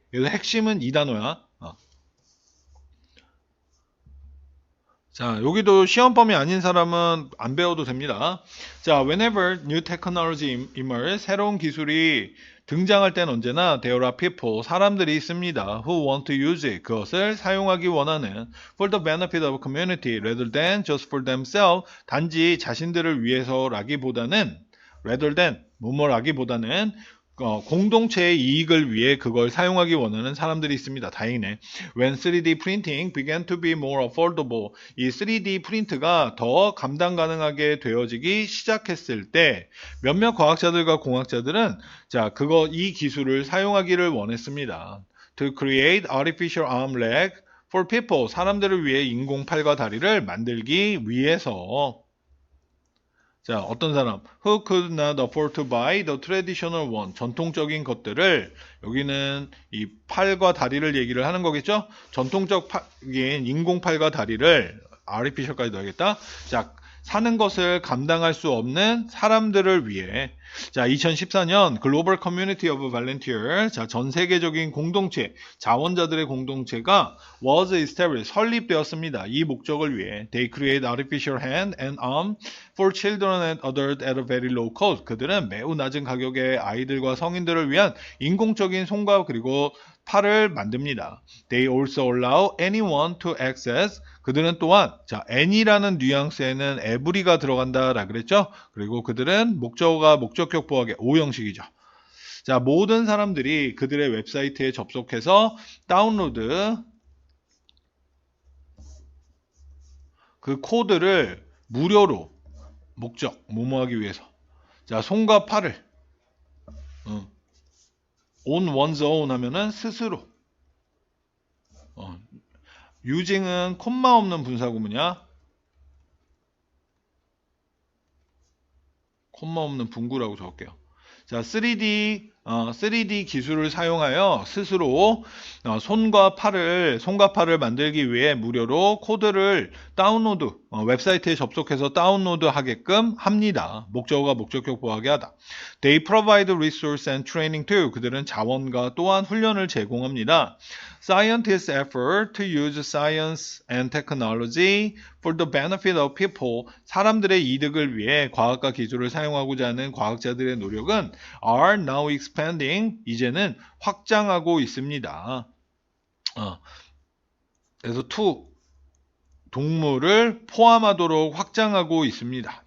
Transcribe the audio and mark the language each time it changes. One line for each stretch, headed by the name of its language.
Korean: 그래서 핵심은 이 단어야. 자, 여기도 시험범위 아닌 사람은 안 배워도 됩니다. 자,
English: whenever new technology emerge,
Korean: 새로운 기술이 등장할 땐 언제나
English: there are people,
Korean: 사람들이 있습니다.
English: who want to use it,
Korean: 그것을 사용하기 원하는
English: for the benefit of community rather than just for themselves,
Korean: 단지 자신들을 위해서라기보다는
English: rather than,
Korean: 뭐뭐라기보다는 공동체의 이익을 위해 그걸 사용하기 원하는 사람들이 있습니다. 다행이네.
English: When 3D printing began to be more affordable,
Korean: 이 3D 프린트가 더 감당 가능하게 되어지기 시작했을 때 몇몇 과학자들과 공학자들은 이 기술을 사용하기를 원했습니다.
English: To create artificial arm leg for people,
Korean: 사람들을 위해 인공 팔과 다리를 만들기 위해서. 자, 어떤 사람
English: who could not afford to buy the traditional one,
Korean: 전통적인 것들을, 여기는 이 팔과 다리를 얘기를 하는 거겠죠? 전통적인 인공 팔과 다리를 artificial까지 넣어야겠다. 자, 사는 것을 감당할 수 없는 사람들을 위해. 자, 2014년 글로벌 커뮤니티 오브 발렌티어, 자, 전 세계적인 공동체, 자원자들의 공동체가
English: was established,
Korean: 설립되었습니다. 이 목적을 위해
English: they create artificial hand and arm for children and adults at a very low cost.
Korean: 그들은 매우 낮은 가격에 아이들과 성인들을 위한 인공적인 손과 그리고 팔을 만듭니다.
English: They also allow anyone to access.
Korean: 그들은 또한, 자, any라는 뉘앙스에는 every가 들어간다라 그랬죠? 그리고 그들은 목적어가 목적격 보호하게 오형식이죠. 자, 모든 사람들이 그들의 웹사이트에 접속해서 다운로드 그 코드를 무료로 목적, 뭐뭐하기 위해서. 자, 손과 팔을
English: on one's own
Korean: 하면은 스스로. using은 콤마 없는 분사구문이야. 콤마 없는 분구라고 적을게요. 자, 3D 기술을 사용하여 스스로 손과 팔을 만들기 위해 무료로 코드를 다운로드, 웹사이트에 접속해서 다운로드 하게끔 합니다. 목적어가 목적격 보호하게 하다.
English: They provide resource and training too.
Korean: 그들은 자원과 또한 훈련을 제공합니다.
English: Scientists' effort to use science and technology for the benefit of people.
Korean: 사람들의 이득을 위해 과학과 기술을 사용하고자 하는 과학자들의 노력은
English: are now expanding.
Korean: 이제는 확장하고 있습니다. 그래서 to 동물을 포함하도록 확장하고 있습니다.